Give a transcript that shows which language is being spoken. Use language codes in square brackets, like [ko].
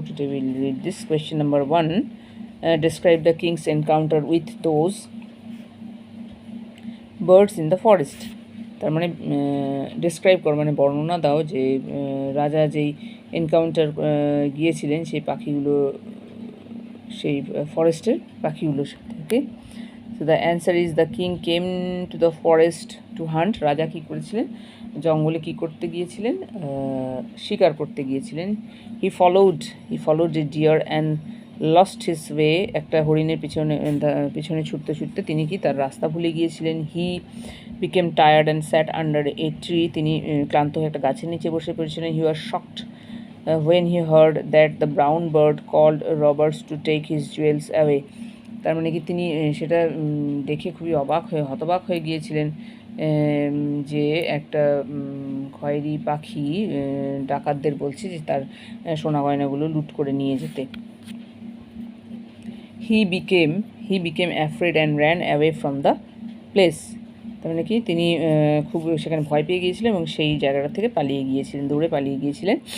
[en] Today we'll read this question number 1. Describe the king's encounter with those birds in the forest. [bn] তার মানে describe কর মানে বর্ণনা দাও যে রাজা যেই এনকাউন্টার গিয়েছিলেন সেই পাখিগুলো সেই ফরেস্টের পাখিগুলোর সাথে। [en] Okay, so the answer is the king came to the forest to hunt. [bn] রাজা কী করেছিলেন? জঙ্গলে কী করতে গিয়েছিলেন? শিকার করতে গিয়েছিলেন। [en] He followed a deer and lost his way. [bn] একটা হরিণের পিছনে ছুটতে ছুটতে তিনি কি তার রাস্তা ভুলে গিয়েছিলেন। [en] He became tired and sat under a tree. [bn] তিনি ক্লান্ত হয়ে একটা গাছের নিচে বসে পড়েছিলেন। [en] He was shocked when he heard that the brown bird called robbers to take his jewels away. [bn] তার মানে কি তিনি সেটা দেখে খুবই হতবাক হয়ে গিয়েছিলেন যে একটা খয়েরি পাখি ডাকাতদের বলছে যে তার সোনা গয়নাগুলো লুট করে নিয়ে যেতে। [en] he became afraid and ran away from the place. [bn] তার মানে কি তিনি খুব সেখানে ভয় পেয়ে গিয়েছিলেন এবং সেই জায়গাটা থেকে দৌড়ে পালিয়ে গিয়েছিলেন।